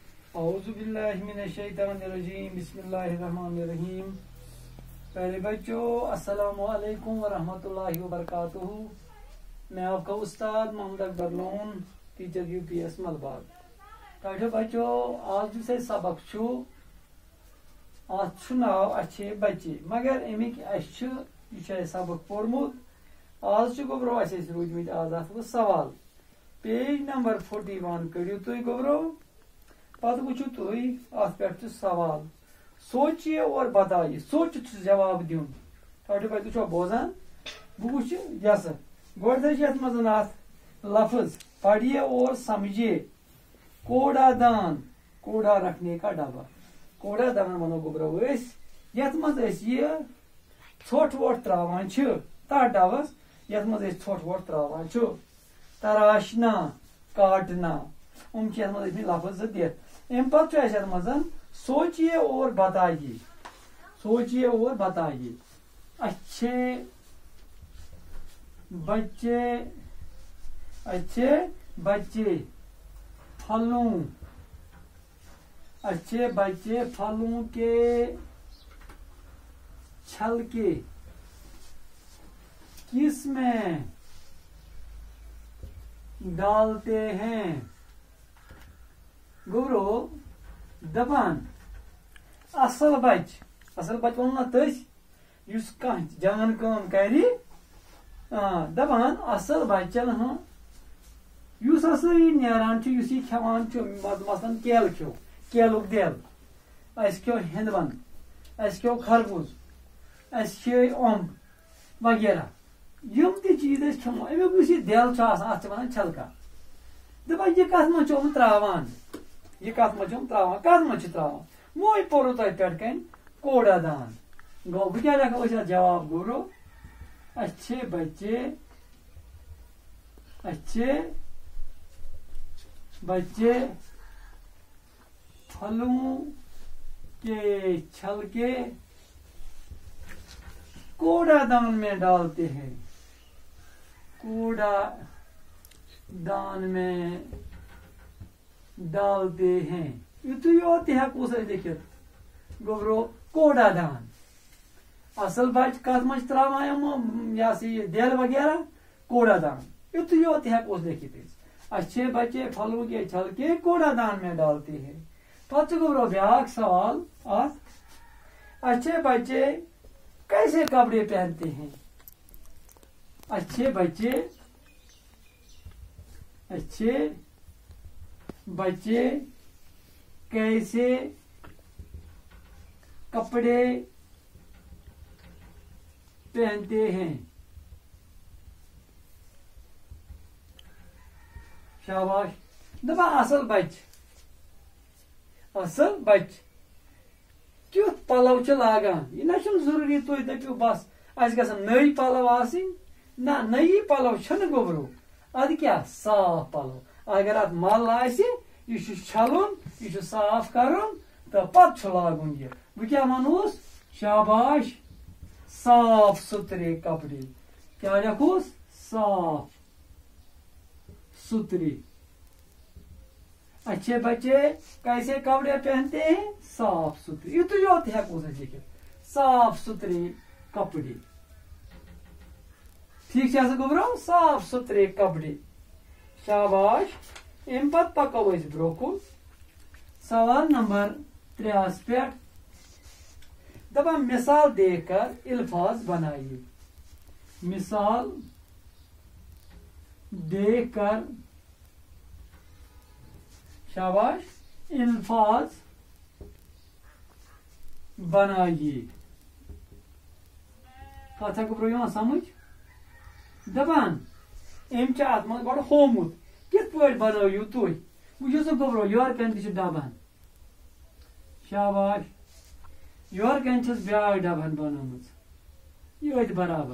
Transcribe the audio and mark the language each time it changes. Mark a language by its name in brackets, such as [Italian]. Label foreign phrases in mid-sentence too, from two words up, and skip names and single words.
[Arabic] اعوذ باللہ من الشیطان الرجیم بسم اللہ الرحمن الرحیم. [Urdu] پہلے بچوں [Arabic] السلام علیکم ورحمۃ اللہ وبرکاتہ. [Urdu] میں آپ کا استاد محمد اکبر لون ٹیچر یو پی ایس ملباگ. پڑھو بچوں آج جو سبق [Kashmiri] چھو ات ناو [Urdu] اچھے بچے [Kashmiri] مگر امیک یہ سبق پورمت آج گوبرو روٗدمٕتۍ آز اتھ سوال. پیج نمبر 41 کٔرِو تُہۍ گوبرو. پتہٕ وٕچھِو تُہۍ اتھ پٮ۪ٹھ چھُ سوال. [Urdu] سوچیے اور بتائیے. [Kashmiri] سوچِتھ چھُ جواب دیُن. پڑھو بچہِ تُہۍ چھِوا بوزان؟ بہٕ وٕچھِ یَسہٕ گۄڈٕ چھِ یتھ منٛز اتھ لفظ [Urdu] پڑھیے اور سمجھیے. کوڑا دان کوڑا رکھنے کا ڈبا. کوڑا دان [Kashmiri] ونو گوبرو أسۍ یتھ منٛز أسۍ یہِ ژھۄٹھ وۄٹھ تراوان چھِ تتھ ڈبس یتھ منٛز أسۍ ژھۄٹھ وۄٹھ تراوان چھُ. [Urdu] تراشنا کاٹنا [Kashmiri] چھِ یتھ منٛز ٲسمٕتۍ لفظ زٕ دِتھ. امہِ پتہٕ چھُ اسہِ یتھ منٛز [Urdu] سوچیے اور بتائیے. سوچیے اور بتائیے. اچھے بچے پھلوں اچھے بچے پھلوں کے چھلکے کس میں ڈالتے ہیں. [Kashmiri] گوبرو دپان اصل بچ ون نا تس یس کان جان کٲم کر دپان اصل بچن یس ہسا یہ نیران یس یہ کھیوان مثلاً کیل کھیو کیلُک دٮ۪ل اَسہِ کھیو ہِنٛدوَن اَسہِ کھیو خربوز اَسہِ کھیے اوٚمب وغیرہ یِم تہِ چیٖز أسۍ کھٮ۪مو امیُک یُس یہِ دٮ۪ل چھُ آسان اتھ چھِ ونان چھلکا. دپان یہِ کتھ منٛز چھُ یِم تراوان کتھ منٛز چھِ تراوان. وۄنۍ پوٚرُو تۄہہِ پٮ۪ٹھ کنۍ [Urdu] کوڑا دان. [Kashmiri] گوٚو بہٕ کیٛاہ لیکھو أسۍ اتھ جواب گوبرو. [Urdu] اچھے بچے پھلوں کے چھلکے کوڑا دان میں ڈالتے ہیں. کوڑا دان میں ڈالتے ہیں. [Kashmiri] یتُے یوت تہِ ہیٚکوس أسۍ لیکھِتھ گوبرو [Urdu] کوڑا دان. [Kashmiri] اصل بچہ کتھ منٛز چھِ تراوان یِم یہ ہسا یہ دٮ۪ل وغیرہ [Urdu] کوڑا دان. [Kashmiri] یتُے یوت تہِ ہیٚکوس لیکھِتھ أسۍ. [Urdu] اچھے بچے پھلوں کے چھلکے کوڑا دان میں ڈالتے ہیں. [Kashmiri] پتہٕ چھُ گوبرو بیاکھ سوال اتھ. [Urdu] اچھے بچے کیسے کپڑے پہنتے ہیں. اچھے بچے کیسے کپڑے پہنتے ہیں. شاباش. [Kashmiri] دپان اصل بچ کیُتھ پلو چھِ لاگان. یہ نہ چھُنہٕ ضروٗری تُہۍ دٔپِو بس اَسہِ گژھن نٔوۍ پلو آسٕنۍ. نہ نٔیی پلو چھِنہٕ گوبرو. ادٕ کیٛاہ صاف پلو. اگر اتھ مل آسہِ یہ چھُ چھلُن یہ چھُ صاف کرُن تہٕ پتہٕ چھُ لاگُن یہِ. بہٕ کیٛاہ ونہوس. شاباش. [Urdu] صاف ستھرے کپڑے. [Kashmiri] کیا لیکھوس. [Urdu] صاف ستھرے. اچھے بچے کیسے کپڑے پہنتے ہیں. صاف ستھرے. [Kashmiri] یتُے یوت ہیٚکوس أسۍ لیکھِتھ [Urdu] صاف ستھرے کپڑے. [Kashmiri] ٹھیک چھا گوبرو. [Urdu] صاف ستھرے کپڑے. [Kashmiri] شاباش. امہِ پتہٕ پکو أسۍ برٛونٛہہ کُن. سوال نمبر 3 پٮ۪ٹھ دپان [Urdu] مثال دیکھ کر الفاظ بنائیے. [Kashmiri] مثال دیکھ کر شاباش الفاظ بنائیے. کتھ گوبرو یِوان سمجھ. دپان أمۍ چھُ اتھ منٛز گۄڈٕ ہومُت کِتھ پٲٹھۍ بنٲیِو تُہۍ. وٕچھِو سا گوبرو یورٕ کَنۍ تہِ چھُ ڈبن. شاباش. یورٕ کَنۍ چھس بیاکھ ڈبن بنٲومٕژ یٔتۍ برابر.